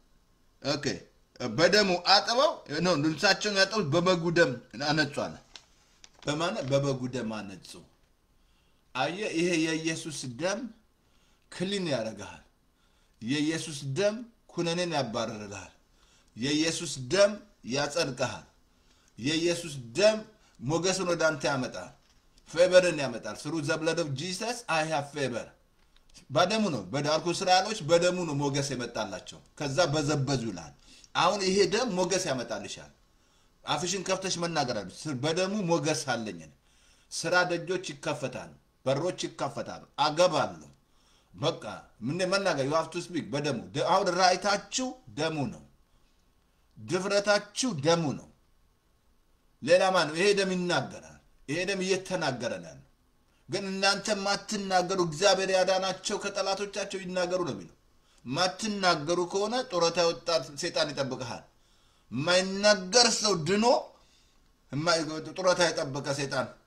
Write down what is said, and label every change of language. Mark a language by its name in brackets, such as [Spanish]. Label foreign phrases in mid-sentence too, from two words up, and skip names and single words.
[Amharic] በደሙ አጥበው ነው ልብሳቸውን ያጠቡት በበጉ ደም አነጹአለ በበጉ ደም አነጹ አየ ይሄ የኢየሱስ ደም ክሊን ያደርጋል የኢየሱስ ደም ኩነኔን ያባረራል የኢየሱስ ደም ያጸድቃል የኢየሱስ ደም ሞገስን ወደ አንተ ያመጣል ፌቨርን ያመጣል [English] through the blood of Jesus I have favor [Amharic] በደሙ ነው በዳርኩ እስራኤሎች በደሙ ነው ሞገስ የመጣላቸው ከዛ በዘበዙ ይላል አሁን ይሄ ደም ሞገስ ያመጣልሻል አፍሽን ከፍተሽ መናገር አለሽ በደሙ ሞገስ አለኝ ስራ ደጆች ይከፈታሉ በሮች ይከፈታሉ አገባለሁ በቃ ምን መናገር [English] you have to speak [Amharic] በደሙ አሁን ራይታችሁ ደሙ ነው ድፍረታችሁ ደሙ ነው ሌላ ማን ይሄ ደም ይናገራል ይሄ ደም እየተናገረ ነው ግን እናንተ ማትናገሩ እግዚአብሔር ያዳናቸው ከጠላቶቻቸው ይናገሩ ነው የሚለው ማትናገሩ ከሆነ ጦረታ ወጣት ሰይጣን ይጠብቅሃል የማይናገር ሰው ድኖ ጡረታ የጠበቀ ሰይጣን